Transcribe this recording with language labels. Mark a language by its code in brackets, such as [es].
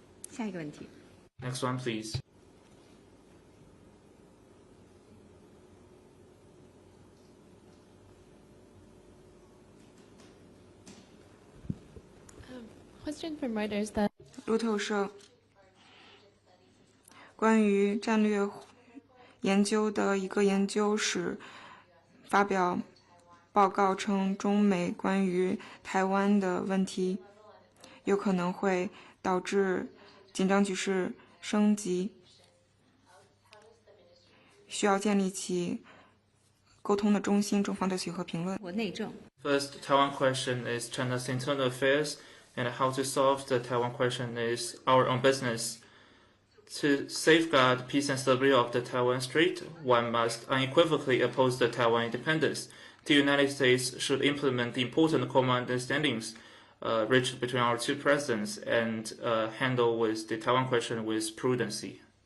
[zh] 下一个问题。 [en] Next one, please. Question from Reuters that [zh] 路透社关于战略研究的一个研究室发表报告称，中美关于台湾的问题有可能会导致紧张局势升级，需要建立起沟通的中心。中方对此有何评论？我内政。 [en] First, Taiwan question is China's internal affairs, and how to solve the Taiwan question is our own business. To safeguard peace and stability of the Taiwan Strait, one must unequivocally oppose the Taiwan independence. The United States should implement the important common understandings reached between our two presidents and handle with the Taiwan question with prudency.